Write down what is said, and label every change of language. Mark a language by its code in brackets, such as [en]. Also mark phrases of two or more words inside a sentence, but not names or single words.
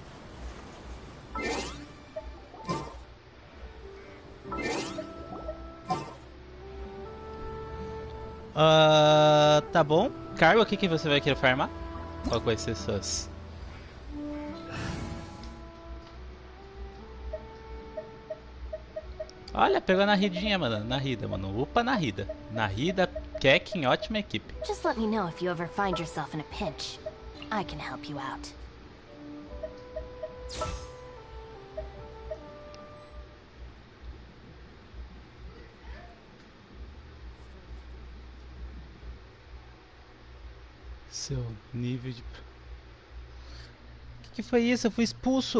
[pt] Tá bom. Carla, o que você vai querer farmar? Qual vai ser suas? Olha, pegou na ridinha, mano. Na rida, mano. Upa na rida. Na rida, Keck, ótima equipe. [en] Just let me know if you ever find yourself in a pinch. I can help you out. [pt] Seu nível de... Que foi isso? Eu fui expulso.